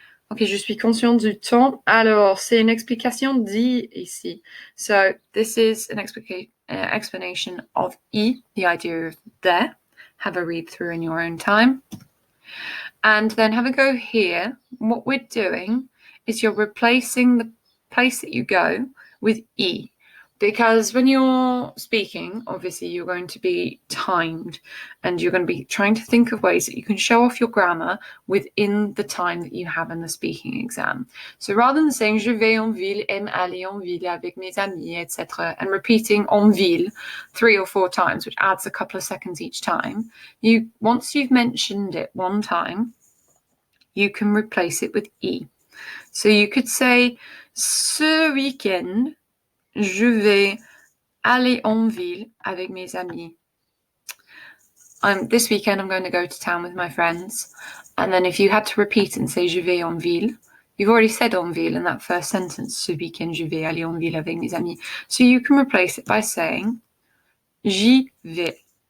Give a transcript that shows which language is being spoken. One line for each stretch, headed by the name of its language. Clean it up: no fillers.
French: Ok, je suis consciente du temps. Alors, c'est une explication d'I ici.
English: So, this is an explanation of E, the idea of there. Have a read through in your own time. And then have a go here. What we're doing is you're replacing the place that you go with E. Because when you're speaking, obviously you're going to be timed and you're going to be trying to think of ways that you can show off your grammar within the time that you have in the speaking exam. So rather than saying
French: je vais en ville, aime aller en ville avec mes amis,
English: etc., and repeating en ville 3 or 4 times, which adds a couple of seconds each time, once you've mentioned it one time, you can replace it with E. So you could say
French: ce week-end, je vais aller en ville avec mes amis.
English: This weekend I'm going to go to town with my friends. And then if you had to repeat and say
French: je vais en ville,
English: you've already said en ville in that first sentence,
French: ce weekend je vais aller en ville avec mes amis.
English: So you can replace it by saying
French: j'y vais.